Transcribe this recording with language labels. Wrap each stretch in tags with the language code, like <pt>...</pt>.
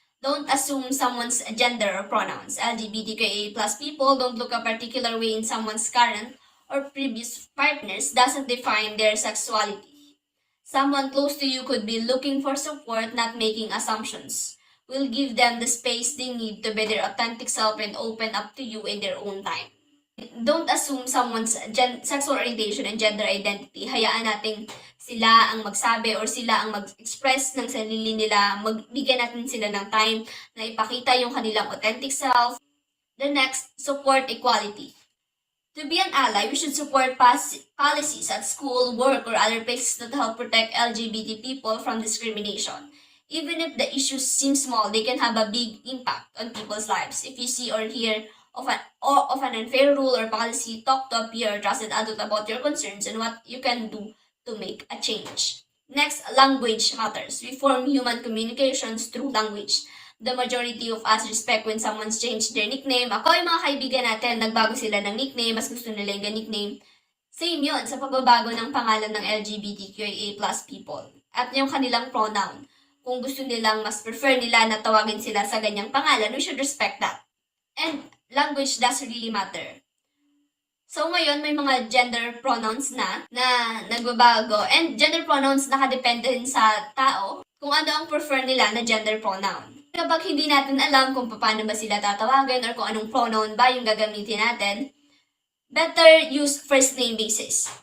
<en>Don't assume someone's gender or pronouns. LGBTQIA+ people don't look a particular way in someone's current or previous partners doesn't define their sexuality. Someone close to you could be looking for support, not making assumptions. Will give them the space they need to be their authentic self and open up to you in their own time. Don't assume someone's sexual orientation and gender identity.</en> <tl>Hayaan natin sila ang magsabi or sila ang mag-express ng sarili nila. Magbigyan natin sila ng time na ipakita yung kanilang authentic self.</tl> <en>The next, support equality. To be an ally, we should support policies at school, work, or other places that help protect LGBT people from discrimination. Even if the issues seem small, they can have a big impact on people's lives. If you see or hear of an unfair rule or policy, talk to a peer or trusted adult about your concerns and what you can do to make a change. Next, language matters. We form human communications through language. The majority of us respect when someone's changed their nickname.</en> <tl>Ako yung mga kaibigan natin, nagbago sila ng nickname, mas gusto nila yung nickname. Same yun sa pagbabago ng pangalan ng LGBTQIA+ people. At yung kanilang pronoun. Kung gusto nilang mas prefer nila na tawagin sila sa ganyang pangalan,</tl> <en>we should respect that. And language does really matter.</en> <tl>So ngayon, may mga gender pronouns na nagbabago. And gender pronouns nakadepende din sa tao kung ano ang prefer nila na gender pronoun. Kapag hindi natin alam kung paano ba sila tatawagin or kung anong pronoun ba yung gagamitin natin,</tl> <en>better use first name basis.</en>